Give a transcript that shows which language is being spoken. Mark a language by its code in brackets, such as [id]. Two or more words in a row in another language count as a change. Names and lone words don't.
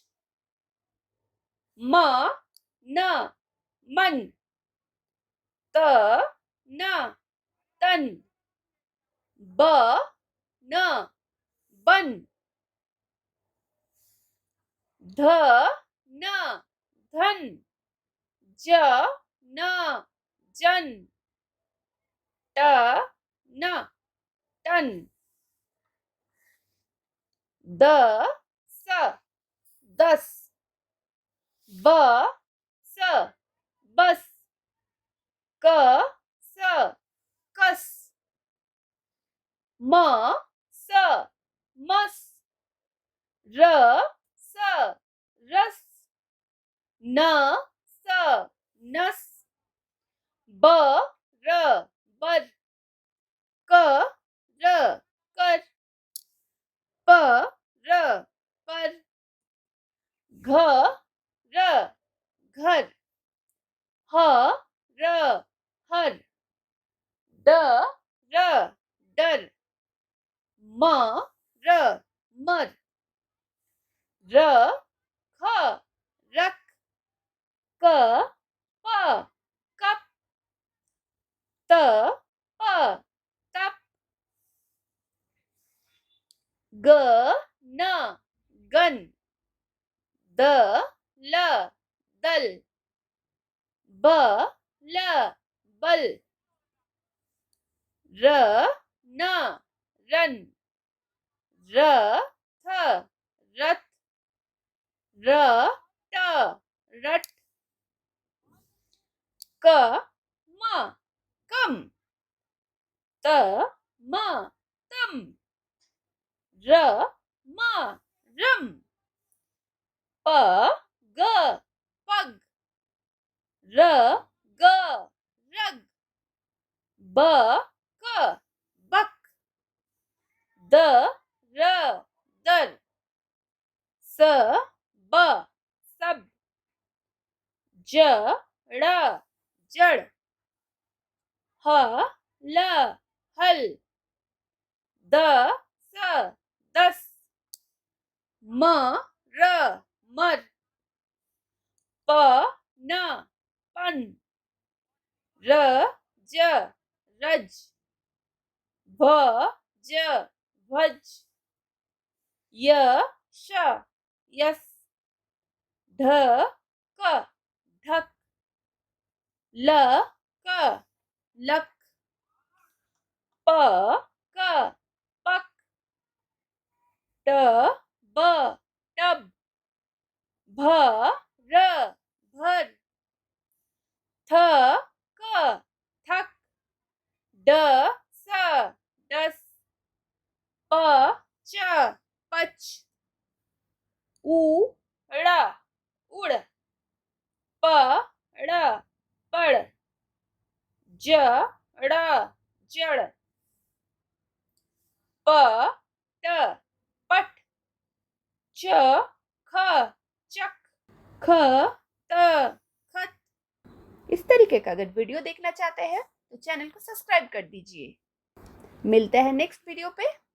[hi] म न मन, त न तन, ब न बन, ध न धन, ज न जन, ट न टन, द स दस, ब स बस, क स कस, म स मस, र स रस, न स नस, ब र बर, क र कर, प र पर, घ र घर, ह र हर, ड र डर, म र मर, र ख रख, क प कप, त प तप, ग न गन, द ल दल, ब ल बल, र न रन, र थ रथ, र ट रट, क म कम, त म तम, र म रम, प ग पग, र ग रग, ब क बक, द र दर, स ब सब, ज ड़ जड़, ह ल हल, द स दस, म र मर, प न पन, र ज रज, भ ज भज, य श यस, ढ क ढक, ल क लक, प क पक, ट ब टब, भ र भर, थ क थक, ड स डस, प च पच, उ ड़ उड़, प ड़ पड़, ज ड़ जड़, प ट पट, च ख चक, ख त खत। इस तरीके का अगर वीडियो देखना चाहते हैं तो चैनल को सब्सक्राइब कर दीजिए। मिलते हैं [en] next video [hi] पे।